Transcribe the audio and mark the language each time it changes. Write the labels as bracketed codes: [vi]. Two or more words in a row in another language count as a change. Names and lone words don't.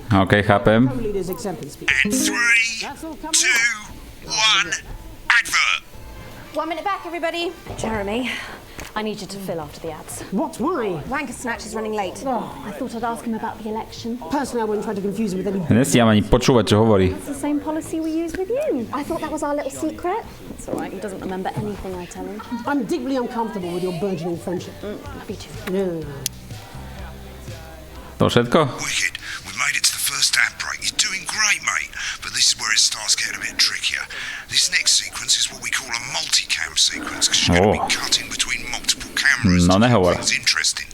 [sk] OK, chápem. [en] And 3, 2, 1, advert. 1 minute back, everybody. Jeremy, I need you to fill after the ads. What? Why? Wanker Snatch is running late. I thought I'd ask him about the election. Personally, I wouldn't try to confuse him with any... [sk] Nestíham ani počúvať, čo hovorí. [en] It's the same policy we use with you. I thought that was our little secret. It's all right, he doesn't remember anything I tell him. I'm deeply uncomfortable with your burgeoning friendship. Me too. Yeah. [sk] To všetko? [en] Wicked. We've made it to the first ad break. You're doing great, mate. But this is where it starts getting a bit trickier. This next sequence is what we call a multicam sequence, because you're going to be cutting between multiple cameras to keep things interesting.